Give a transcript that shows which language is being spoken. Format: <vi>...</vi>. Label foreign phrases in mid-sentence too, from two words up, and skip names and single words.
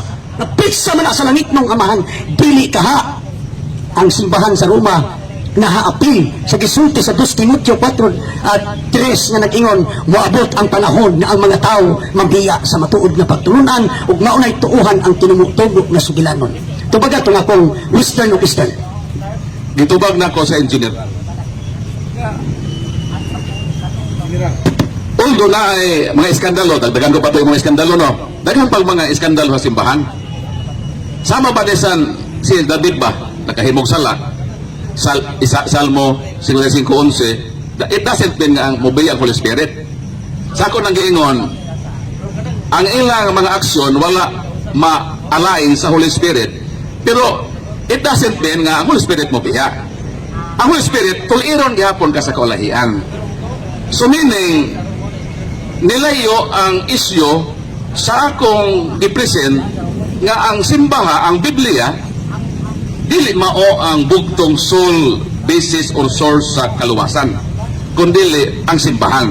<ceb>Na piksa man sa langit mong amahan, dili kaha ang simbahan sa Roma nahaapil sa gisulti sa 2 Timoteo 4:3 nga nag-ingon moabot ang panahon na ang mga tao mabiya sa matuod na pagtulunan ug maunay tuuhan ang tinumutugok na sugilanon. Tubaga ito nga kung Western o Eastern. Gitubag na ko sa engineer. Although na ay mga iskandalo, dagdagan ko pa ito yung mga iskandalo, no? Daghan pag mga iskandalo sa simbahan. Sama ba desan si David ba? Nakahimog sala. Salmo 55:11.</ceb> <en>It doesn't mean</en> <ceb>nga ang mobile ang</ceb> <en>Holy Spirit.</en> <ceb>Sa ako nang giingon, ang ilang mga aksyon wala ma-align sa Holy Spirit. Pero</ceb> <en>it doesn't mean</en> <ceb>nga ang Holy Spirit mo biya. Ang Holy Spirit, tuliron gihapon ka sa kaulahian. So meaning, nilayo ang isyo sa akong gipresent nga ang simbaha, ang Biblia, dili mao ang bugtong</ceb> <en>sole basis or source</en> <ceb>sa kaluwasan, kundi ang simbahan.</ceb>